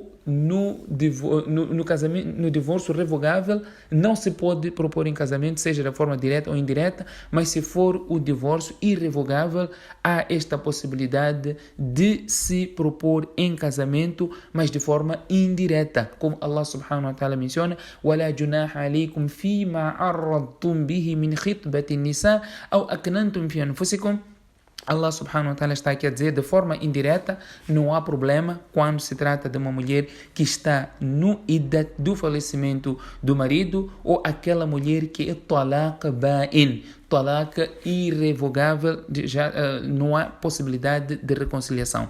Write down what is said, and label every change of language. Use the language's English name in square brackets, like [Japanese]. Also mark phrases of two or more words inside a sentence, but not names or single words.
[Portuguese] no casamento, no divórcio revogável, não se pode propor em casamento, seja de forma direta ou indireta, mas se for o divórcio irrevogável, há esta possibilidade de se propor em casamento, mas de forma indireta, como Allah [Arabic] سبحانه وتعالى [Portuguese] menciona: [Arabic] وَلَا جُنَاحَ عَلَيْكُمْ فِيمَا عَرَّضْتُمْ بِهِ مِنْ خِطْبَةِ النِّسَاءِ أَوْ أَكْنَنْتُمْ فِي أَنفُسِكُمْ. [Portuguese] Allah [Arabic] سبحانه وتعالى [Portuguese] está aqui a dizer de forma indireta: não há problema quando se trata de uma mulher que está no iddat do falecimento do marido, ou aquela mulher que é [Arabic] طلاق بائن, [Portuguese] talaq irrevogável, não há possibilidade de reconciliação.